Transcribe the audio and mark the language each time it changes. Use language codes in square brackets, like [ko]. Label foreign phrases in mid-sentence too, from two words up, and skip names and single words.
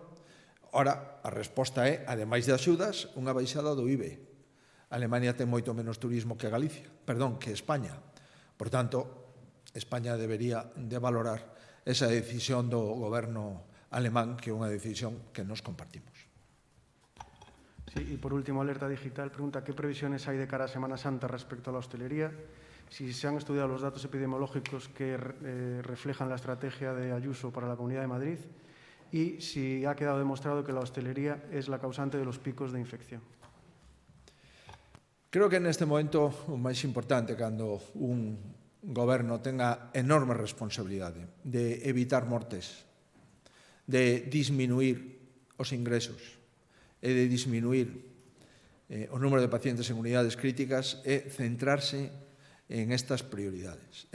[gl] Ora, a resposta é, ademais de axudas, unha baixada do IBE. Alemania ten moito menos turismo que que España. Por tanto, España debería de valorar esa decisión do goberno alemán, que é unha decisión que nos compartimos. [es] Sí, y por último, Alerta Digital pregunta qué previsiones hay de cara a Semana Santa respecto a la hostelería, si se han estudiado los datos epidemiológicos que reflejan la estrategia de Ayuso para la Comunidad de Madrid y si ha quedado demostrado que la hostelería es la causante de los picos de infección. [gl] Creo que en este momento o máis importante, cando un goberno tenga enorme responsabilidade de evitar mortes, de disminuir os ingresos e de disminuir o número de pacientes en unidades críticas, é centrarse en estas prioridades.